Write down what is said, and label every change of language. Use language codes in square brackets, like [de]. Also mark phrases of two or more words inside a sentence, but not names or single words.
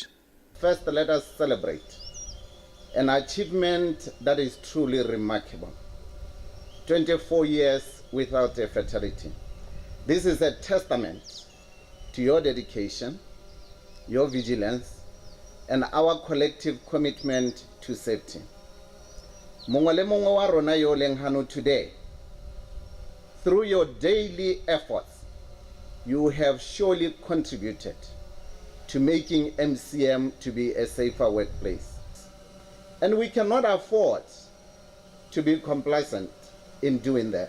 [en] First, let us celebrate an achievement that is truly remarkable. 24 years without a fatality. This is a testament to your dedication, your vigilance, and our collective commitment to safety. [tn] Mongwe le mongwe wa rona yo leng hano [en] today, through your daily efforts, you have surely contributed to making MCM to be a safer workplace. And we cannot afford to be complacent in doing that.